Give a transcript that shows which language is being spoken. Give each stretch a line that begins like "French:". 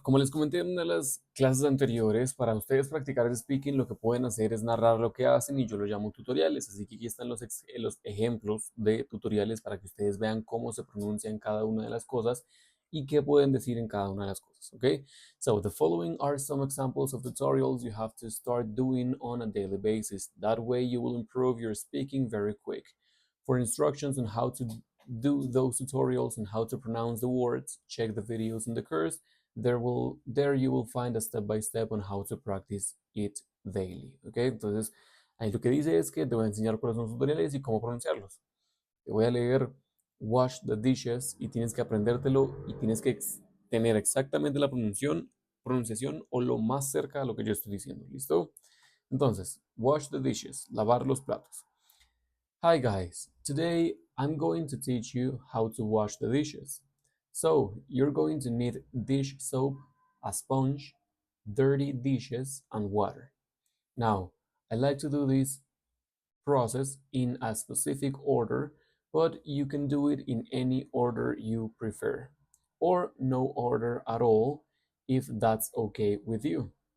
Spanish: Como les comenté en una de las clases anteriores, para ustedes practicar el speaking, lo que pueden hacer es narrar lo que hacen y yo lo llamo tutoriales. Así que aquí están los ejemplos de tutoriales para que ustedes vean cómo se pronuncian cada una de las cosas y qué pueden decir en cada una de las cosas.
English: Okay? So the following are some examples of tutorials you have to start doing on a daily basis. That way you will improve your speaking very quick. For instructions on how to do those tutorials and how to pronounce the words, check the videos in the course. There you will find a step by step on how to practice it daily.
Spanish: ¿Ok? Entonces, ahí lo que dice es que te voy a enseñar cuáles son los tutoriales y cómo pronunciarlos. Te voy a leer
English: wash the dishes
Spanish: y tienes que aprendértelo y tienes que tener exactamente la pronunciación o lo más cerca a lo que yo estoy diciendo. ¿Listo? Entonces,
English: wash the dishes,
Spanish: lavar los platos.
English: Hi guys, today I'm going to teach you how to wash the dishes. So, you're going to need dish soap, a sponge, dirty dishes, and water. Now, I like to do this process in a specific order, but you can do it in any order you prefer, or no order at all if that's okay with you.